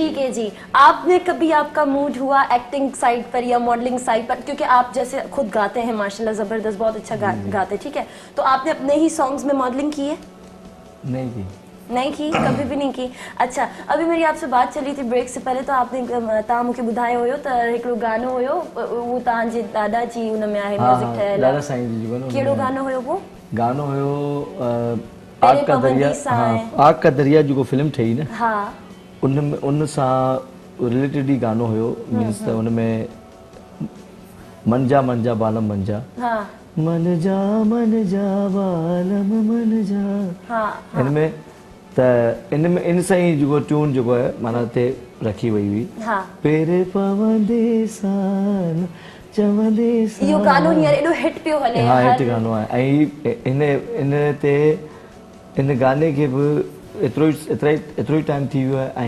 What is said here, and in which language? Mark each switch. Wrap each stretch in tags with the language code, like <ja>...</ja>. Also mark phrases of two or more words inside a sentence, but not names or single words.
<hi>ठीक है जी, आपने कभी आपका मूड हुआ एक्टिंग साइड पर या मॉडलिंग साइड पर, क्योंकि आप जैसे खुद गाते हैं माशाल्लाह जबरदस्त, बहुत अच्छा गाते हैं, ठीक है, तो आपने अपने ही सॉन्ग्स में मॉडलिंग की है? नहीं की। नहीं की, कभी भी नहीं की। अच्छा, अभी मेरी आपसे बात चली थी ब्रेक से पहले, तो आपने</hi> <sd>तव्हां मूंखे ॿुधायो हुयो त हिकिड़ो गानो हुयो उहो तव्हांजे दादा जी उन में आहे</sd> <hi>हाँ म्यूज़िक हाँ</hi> <sd>ठहियल दादा आहे। साईं जी जो कहिड़ो गानो हुयो वो? गानो हुयो</sd> <hi>तेरे आग का पाबंदी दरिया।</hi> <sd>सां हाँ, आहे। आग का दरिया जेको फिल्म ठही न, हा उन सां रिलेटेड ई गानो हुयो। मीन्स त उन में मन जा बालम मन जा, हा मन जा बालम मन जा, हा इनमें त इन सां ई जेको ट्यून जेको आहे माना हिते रखी वई हुई। हा पेरे पवंदे सां चवंदे सां। इहो गानो हींअर एॾो हिट पियो हले। हाँ हर- हिट गानो आहे ऐं इन ते इन गाने खे बि एतिरो ई टाइम थी वियो आहे।</sd>